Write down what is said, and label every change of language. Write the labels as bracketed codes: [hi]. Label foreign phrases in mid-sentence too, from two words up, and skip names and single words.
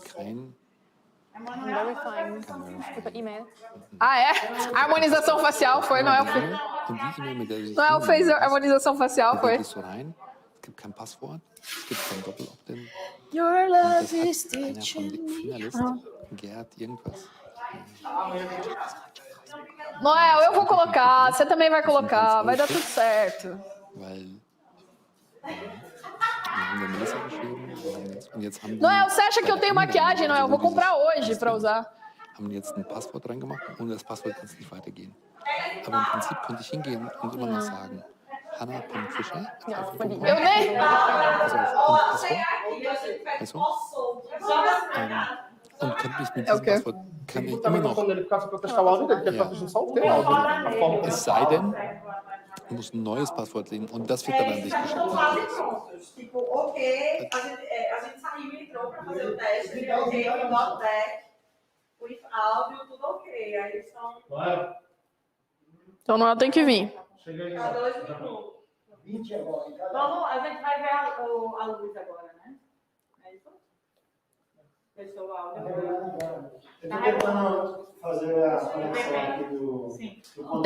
[pt] Ah, é? A harmonização facial foi, Noel? Noel fez a harmonização facial, foi? [de] Es gibt kein Passwort, es gibt kein Doppel-Opt-in. [en] Your love is [de] Gerd, irgendwas. [pt] Noel, eu vou colocar, você também vai colocar, vai dar tudo certo. Noel, você acha que eu tenho maquiagem, Noel? Vou comprar hoje para usar. [de] Haben jetzt ein Passwort reingemacht und ohne das Passwort kann es nicht weitergehen. Aber im Prinzip könnte ich hingehen und immer noch sagen, Hanna.Fischer. [pt] Eu nem. [de] Und könnte mich mit diesem Passwort kann ich immer noch. Es sei denn, du musst ein neues Passwort legen und das wird dann an dich geschickt. [pt] Tipo, ok, a gente saiu e entrou para fazer o teste, ok, o [en] not back, with [pt] áudio, tudo ok. Aí eles estão. Então não tem que vir. Cheguei. Tá 2 minutos. 20 agora. Vamos, a gente vai ver a luz agora, né? É isso? Fechou o áudio. Tá tentando fazer a conexão aqui do